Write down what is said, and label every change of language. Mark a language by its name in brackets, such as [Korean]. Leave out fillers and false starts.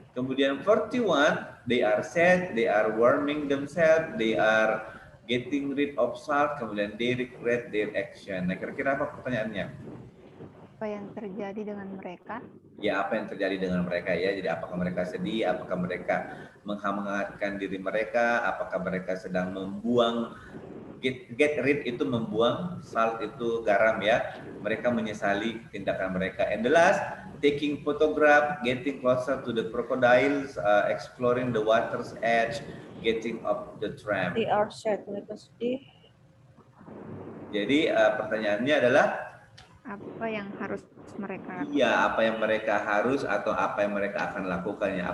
[Indonesian] Kemudian [English] 41, they are sad, they are warming themselves, they are getting rid of salt, [Indonesian] kemudian [English] they regret their action. [Indonesian] Nah, kira-kira apa pertanyaannya? Apa yang terjadi dengan mereka? Ya, apa yang terjadi dengan mereka ya? Jadi apakah mereka sedih? Apakah mereka menghangatkan diri mereka? Apakah mereka sedang membuang [English] get rid [Indonesian] itu membuang, salt itu garam ya. Mereka menyesali tindakan mereka. [English] And the last, taking photograph, getting closer to the crocodiles, exploring the water's edge, getting up the tram. They are sad, [Indonesian] mereka sedih. Jadi pertanyaannya adalah Apa yang harus mereka lakukan? iya, apa yang mereka harus atau apa yang mereka akan lakukan ya?